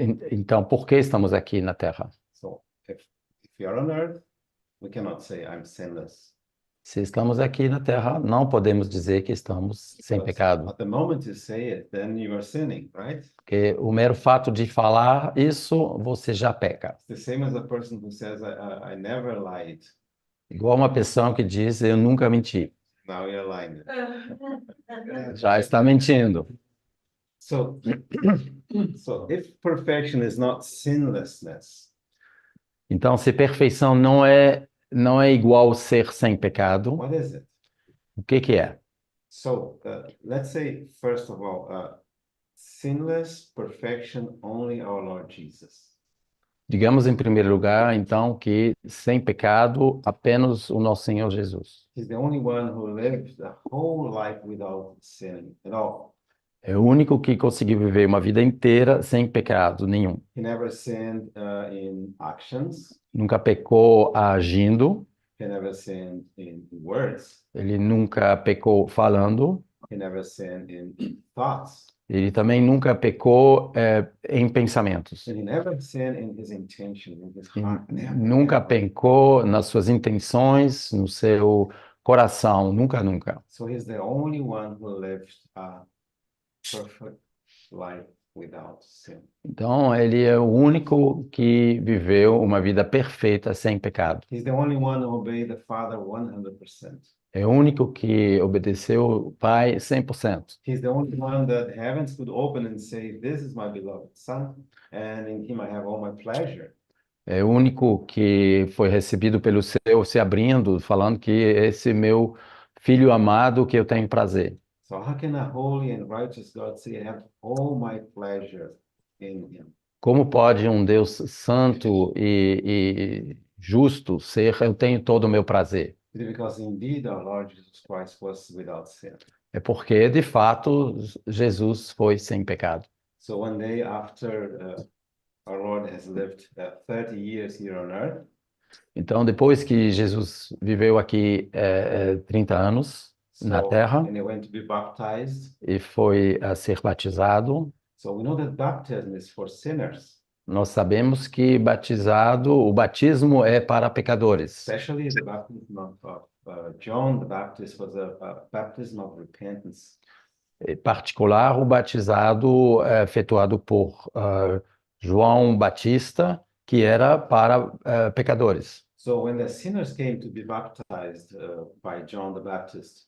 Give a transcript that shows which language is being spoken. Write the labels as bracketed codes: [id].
[pt] Então, por que estamos aqui na Terra? [en] So if we are on earth, we cannot say I'm sinless. [pt] Se estamos aqui na Terra, não podemos dizer que estamos sem [en] Because [pt] pecado. [en] at the moment you say it, then you are sinning, right? [pt] Porque o mero fato de falar isso, você já peca. [en] It's the same as a person who says I never lied. [pt] Igual uma pessoa que diz, eu nunca menti. [en] Now you're lying. [pt] Já está mentindo. [en] So if perfection is not sinlessness, [pt] Então, se perfeição não é igual ser sem pecado, [en] what is it? [pt] o que é? [en] So let's say, first of all, sinless perfection only our Lord Jesus. [pt] Digamos, em primeiro lugar, então, que sem pecado, apenas o nosso Senhor Jesus. [en] He's the only one who lived a whole life without sin at all. [pt] É o único que conseguiu viver uma vida inteira sem pecado nenhum. [en] He never sinned in actions. [pt] Nunca pecou agindo, [en] He never sinned in words. [pt] ele nunca pecou falando, [en] He never sinned in thoughts. [pt] ele também nunca pecou em pensamentos. [en] And he never sinned in his intention, in his [pt] E [en] heart. Never, [pt] nunca [en] never. [pt] pecou nas suas intenções, no seu coração, nunca, nunca. [en] So he's the only one who lived a perfect life without sin. [pt] Então, ele é o único que viveu uma vida perfeita sem pecado. [en] He's the only one who obeyed the Father 100%. [pt] É o único que obedeceu o Pai 100%. [en] He's the only one that heavens could open and say, "This is my beloved Son, and in him I have all my pleasure." [pt] É o único que foi recebido pelo seu se abrindo, falando que esse meu filho amado que eu tenho prazer. [en] So how can a holy and righteous God say, "I have all my pleasure in him"? [pt] Como pode um Deus santo e justo ser, eu tenho todo o meu prazer? [en] It is because indeed our Lord Jesus Christ was without sin. [pt] É porque, de fato, Jesus foi sem pecado. [en] So one day after our Lord has lived 30 years here on earth, [pt] Então, depois que Jesus viveu aqui 30 anos na [en] so [pt] Terra [en] and he went to be baptized. [pt] e foi a ser batizado, [en] So we know that baptism is for sinners, [pt] nós sabemos que o batismo é para pecadores. [en] especially the baptism of John the Baptist was a baptism of repentance. [pt] Em particular, o batizado efetuado por João Batista, que era para pecadores. [en] So when the sinners came to be baptized by John the Baptist,